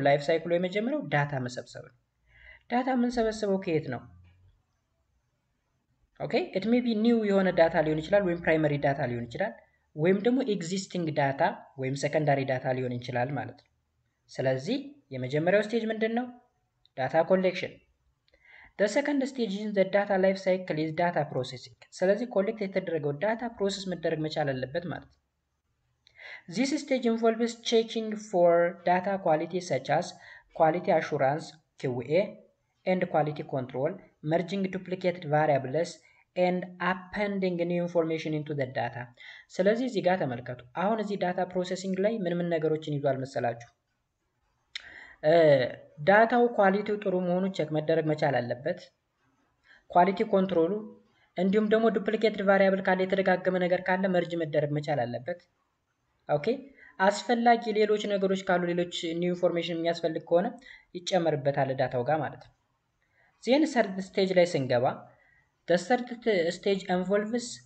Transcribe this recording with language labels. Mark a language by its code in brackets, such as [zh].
[am] ላይፍ ሳይክሉ የመጀመሪያው ዳታ መሰብሰብ ነው። ዳታ የምንሰበስበው ከየት ነው? ኦኬ፣ ኢት ሜይ ቢ ኒው የሆነ ዳታ ሊሆን ይችላል፣ ወይም ፕራይመሪ ዳታ ሊሆን ይችላል፣ ወይም ደግሞ ኤግዚስቲንግ ዳታ ወይም ሰከንዳሪ ዳታ ሊሆን ይችላል ማለት ነው። ስለዚህ የመጀመሪያው ስቴጅ ምንድን ነው? ዳታ ኮሌክሽን። [en] the second stage in the data life cycle is data processing። [am] ስለዚህ ኮሌክት የተደረገው ዳታ ፕሮሰስ መደረግ መቻል አለበት ማለት ነው። [en] this stage involves checking for data quality such as quality assurance QA and quality control, merging duplicated variables and appending new information into the data [am] ስለዚህ እዚህ ጋር ተመልከቱ አሁን እዚህ ዳታ ፕሮሰሲንግ ላይ ምን ነገሮችን ይዟል መሰላችሁ ዳታው ኳሊቲው ጥሩ መሆኑን ቼክ መደረግ መቻል አለበት ኳሊቲ ኮንትሮሉ እንዲሁም ደግሞ ዱፕሊኬትድ ቫሪያብል ካለ የተደጋገመ ነገር ካለ መርጅ መደረግ መቻል አለበት ኦኬ አስፈላጊ ሌሎች ነገሮች ካሉ ሌሎች ኒው ኢንፎርሜሽን የሚያስፈልግ ከሆነ ይጨመርበታል ዳታው ጋር ማለት ነው ዜን ሰርድ ስቴጅ ላይ ስንገባ [en] the third stage involves